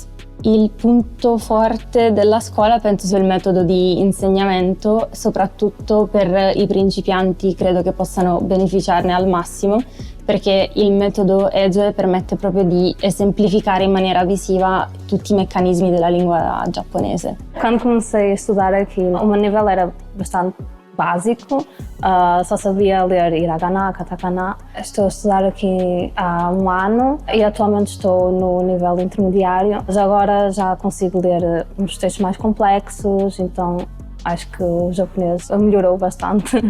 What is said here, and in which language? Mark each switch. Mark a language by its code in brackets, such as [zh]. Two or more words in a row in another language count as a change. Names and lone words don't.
[it] Il punto forte della scuola penso sia il metodo di insegnamento, soprattutto per i principianti credo che possano beneficiarne al massimo, perché il metodo EJOE permette proprio di esemplificare in maniera visiva tutti i meccanismi della lingua giapponese. [pt] Quando comecei a estudar aqui, o meu nível era bastante básico, só sabia ler hiragana, katakana. Estou a estudar aqui há 1 ano e atualmente estou no nível intermediário, mas agora já consigo ler uns textos mais complexos, então acho que o japonês melhorou bastante.